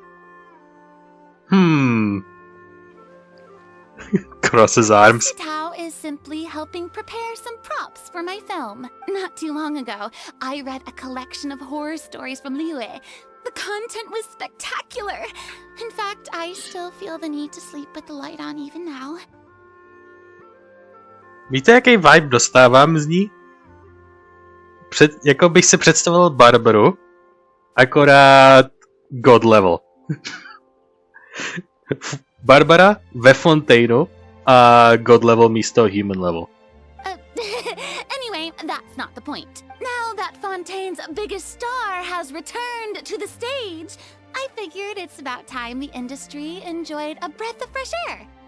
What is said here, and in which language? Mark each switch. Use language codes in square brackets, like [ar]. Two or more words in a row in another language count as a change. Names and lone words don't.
[en] Cross his arms. Tao is simply helping prepare some props for my film. Not too long ago, I read a collection of horror stories from Liyue. The content was spectacular. In fact, I still feel the need to sleep with the light on even now. [cs] Víte, jaký vibe dostávám z ní? Jako bych si představil Barbaru, akorát [en] God level. [cs] Barbara ve Fontaineu a [en] God level [cs] místo [en] human level. Anyway, that's not the point. Now that Fontaine's biggest star has returned to the stage, I figured it's about time the industry enjoyed a breath of fresh air.